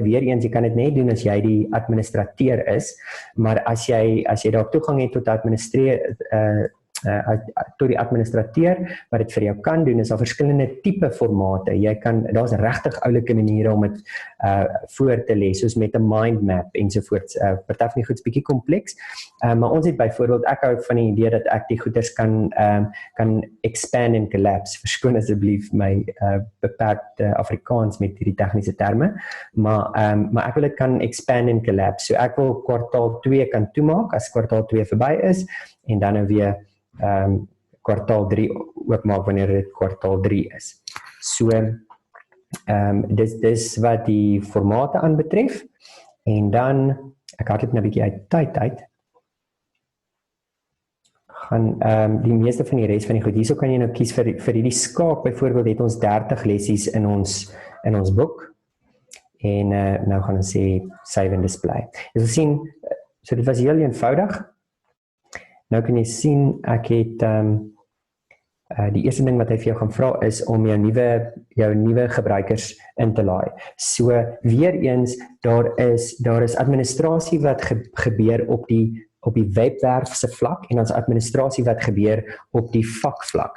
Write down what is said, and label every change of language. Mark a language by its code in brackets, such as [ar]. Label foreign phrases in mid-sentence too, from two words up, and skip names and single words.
[af] Weer eens, jy kan dit net doen as jy die administrateur is, maar as jy daar toegang het tot tot die administrateur, wat dit vir jou kan doen, is daar verskillende tipe formate. Daar's regtig oulike maniere om dit voor te lê, soos met 'n [en] mind map [af] ensovoorts. Party van die goed's bietjie kompleks, maar ons het byvoorbeeld, ek hou van die idee dat ek die goeders kan [en] expand and collapse. [af] Verskoon asseblief my beperkte Afrikaans met hierdie tegniese terme, maar ek wil dit kan [en] expand and collapse. [af] So ek wil kwartaal 2 kan toemaak as kwartaal 2 verby is, en dan weer kwartaal 3 oopmaak wanneer dit kwartaal 3 is. So, dis wat die formate aanbetref, en dan, ek hardloop nou 'n bietjie uit tyd, gaan die meeste van die res van die goed, hierso kan jy nou kies vir hierdie skaak, byvoorbeeld het ons 30 lessies in ons boek, en nou gaan ons sê [en] save and display. [af] Jy sal sien, so dit was heel eenvoudig. Nou kan jy sien, ek het die eerste ding wat hy vir jou gaan vra is om jou nuwe gebruikers in te laai. So weer eens, daar is administrasie wat gebeur op die webwerf se vlak, en ons administrasie wat gebeur op die vakvlak.